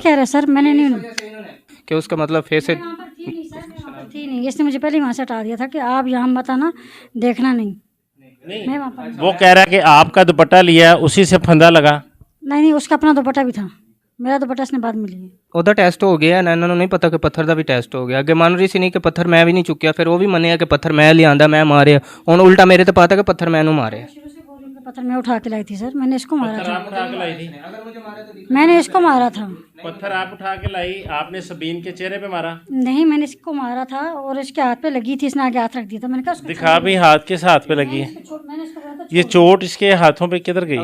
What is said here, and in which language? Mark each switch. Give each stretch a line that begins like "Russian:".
Hindi: कह रहा है सर, मैंने नहीं कि उसका मतलब फेस है। थी नहीं, इसने मुझे पहले वहाँ से हटा दिया था कि आप यहाँ मत आना, देखना नहीं। मैं वहाँ पर वो कह रहा है कि आपका दुपट्टा लिया, उसी से फंदा लगा। नहीं, उसका अपना दुपट्टा भी था, मेरा दुपट्टा इसने बाद में लिया।
Punjabi: ਉਹਦਾ ਟੈਸਟ ਹੋ ਗਿਆ ਨਾ, ਇਹਨਾਂ ਨੂੰ ਨਹੀਂ ਪਤਾ ਕਿ ਪੱਥਰ ਦਾ ਵੀ ਟੈਸਟ ਹੋ ਗਿਆ। ਅੱਗੇ ਮੰਨ ਰਹੀ ਸੀ ਨਹੀਂ ਕਿ ਪੱਥਰ ਮੈਂ ਵੀ ਨਹੀਂ ਚੁੱਕਿਆ, ਫਿਰ ਉਹ ਵੀ ਮੰਨਿਆ ਕਿ ਪੱਥਰ ਮੈਂ ਲਿਆਂਦਾ, ਮੈਂ ਮਾਰਿਆ। ਹੁਣ ਉਲਟਾ ਮੇਰੇ ਤੇ ਪਾਤਾ ਕਿ ਪੱਥਰ
Hindi: मैंने मारे। पत्थर मैं उठा के लाई थी सर, मैंने इसको मारा था। आप उठा के लाई थी? मैंने इसको मारा था। पत्थर आप उठा के लाई, आपने सबीन के चेहरे पे मारा? नहीं, मैंने इसको मारा था और इसके हाथ पे लगी थी, इसने आगे हाथ रख दिया था। मैंने कहा उसको दिखा भी, हाथ किस हाथ पे लगी है? मैंने इसको बोला था ये चोट इसके हाथों पे किधर गई?